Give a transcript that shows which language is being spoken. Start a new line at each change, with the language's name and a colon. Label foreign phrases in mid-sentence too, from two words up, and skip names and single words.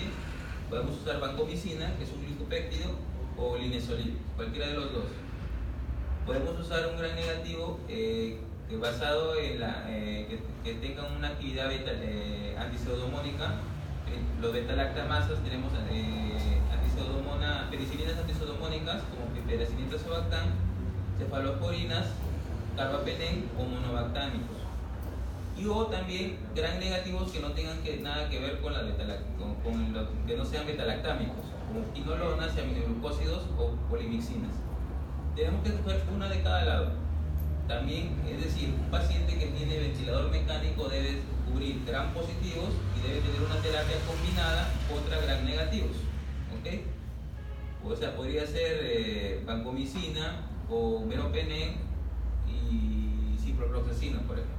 Spanish: Podemos usar vancomicina, que es un glicopéptido, o linesolid, cualquiera de los dos. Podemos usar un gram negativo basado en que tengan una actividad antipseudomónica. Los beta-lactamasas tenemos penicilinas antipseudomónicas como piperacillin, tazobactam, cefalosporinas, carbapenem o monobactámicos. O también gram negativos que no tengan nada que ver con que no sean betalactámicos, como quinolonas, aminoglucósidos o polimixinas. Tenemos que escoger una de cada lado. También, es decir, un paciente que tiene ventilador mecánico debe cubrir gram positivos y debe tener una terapia combinada contra gram negativos, ¿ok? O sea, podría ser vancomicina o meropenem y ciprofloxacino, por ejemplo.